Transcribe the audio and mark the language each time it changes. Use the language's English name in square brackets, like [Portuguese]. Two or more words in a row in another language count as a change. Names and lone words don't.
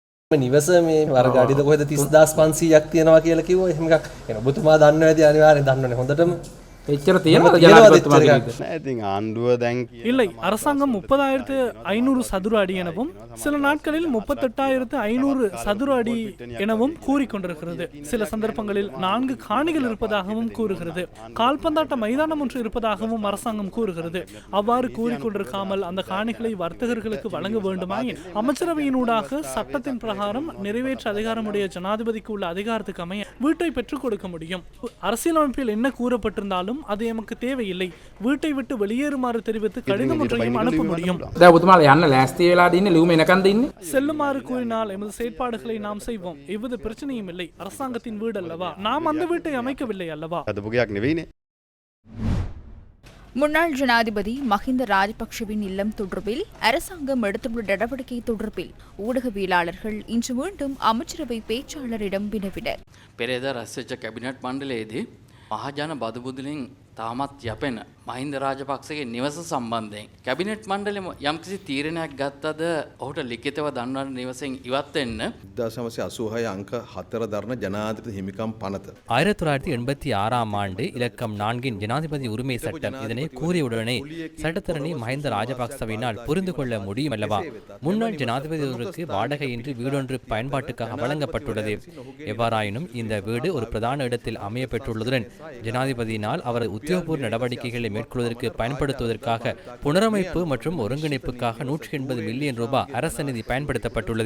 [Sinhala] නිවස මේ වර්ග අඩිද කොහෙද 30500ක් තියෙනවා කියලා කිව්වා. එහෙම එකක්. එන ඔබතුමා දන්නවා ඇති අනිවාර්යෙන් දන්නවනේ හොඳටම. එච්චර තියෙනවද ජනාධිපතිතුමාගේ? ඉතින් ආණ්ඩුව දැන් [Tamil] இல்லை அரசாங்கம் 30,500 சதுர அடி எனவும் சில நாட்களில் 38,500 சதுர அடி எனவும் கூறிக்கொண்டிருக்கிறது. சில சந்தர்ப்பங்களில் 4 காணிகள் இருப்பதாகவும் கூறுகிறது. கால்பந்தாட்ட மைதானம் ஒன்று இருப்பதாகவும் அரசாங்கம் கூறுகிறது. அவ்வாறு கூறிக்கொண்டிருக்காமல் அந்த காணிகளை வர்த்தகர்களுக்கு வழங்க வேண்டுமாயின் அமைச்சரவையினூடாக சட்டத்தின் பிரகாரம் நிறைவேற்ற அதிகாரமுடைய ஜனாதிபதிக்கு உள்ள அதிகாரத்துக்கு அமைய வீட்டை பெற்றுக் கொடுக்க முடியும். அரசியலமைப்பில் என்ன கூறப்பட்டிருந்தாலும் அது எமக்கு தேவையில்லை. வீட்டை விட்டு வெளியேறுமாறு தெரிவித்து கடிதம் ஒன்றையும் அனுப்ப முடியும். [Sinhala] දැන් ඔබතුමාලා යන්න ලෑස්ති වෙලාද ඉන්නේ ලියුම එනකන්ද ඉන්නේ? [Tamil] செல்லுமாறு கூறினால் எமது செயற்பாடுகளை நாம் செய்வோம். எவ்வித பிரச்சனையும் இல்லை. அரசாங்கத்தின் வீடு அல்லவா, நாம் அந்த வீட்டை அமைக்கவில்லை அல்லவா. [Sinhala] අදපුගයක් නෙවෙයිනේ. [Tamil] முன்னாள் ஜனாதிபதி மஹிந்த ராஜபக்ஷவின் இல்லம் தொடர்பில் அரசாங்கம் எடுத்துள்ள நடவடிக்கை தொடர்பில் ஊடகவியலாளர்கள் இன்று மீண்டும் அமைச்சரவை பேச்சாளரிடம் வினவினர். [Sinhala] පෙරේද රැස්වෙච්ච කැබිනට් මණ්ඩලයේදී මහජන බදු බුදුලින් තාමත් යැපෙන මහින්ද රාජපක්ෂගේ නිවස සම්බන්ධයෙන් කැබිනට් මණ්ඩලෙම යම්කිසි තීරණයක් ගත්තද ඔහුට ලිඛිතව දන්වන නිවසෙන් ඉවත් වෙන්න 1986 අංක 4 දරන ජනාධිපති හිමිකම් පනත [Tamil] 1986ஆம் ஆண்டு இலக்கம் 4இன் ஜனாதிபதி உரிமை சட்டம் இதனை கூறியவுடனே சட்டத்தரணி மஹிந்த ராஜபக்சவினால் புரிந்து கொள்ள முடியும் அல்லவா. முன்னாள் ஜனாதிபதி ஒருவருக்கு வாடகையின்றி வீடொன்று பயன்பாட்டுக்காக வழங்கப்பட்டுள்ளது. எவ்வாறாயினும் இந்த வீடு ஒரு பிரதான இடத்தில் அமைய பெற்றுள்ளதுடன் ஜனாதிபதியினால் அவர் உத்தியோகபூர்வ நடவடிக்கைகளை மேற்கொள்வதற்கு பயன்படுத்துவதற்காக புனரமைப்பு மற்றும் ஒருங்கிணைப்புக்காக 180 மில்லியன் ரூபாய் அரசு நிதி பயன்படுத்தப்பட்டுள்ளது.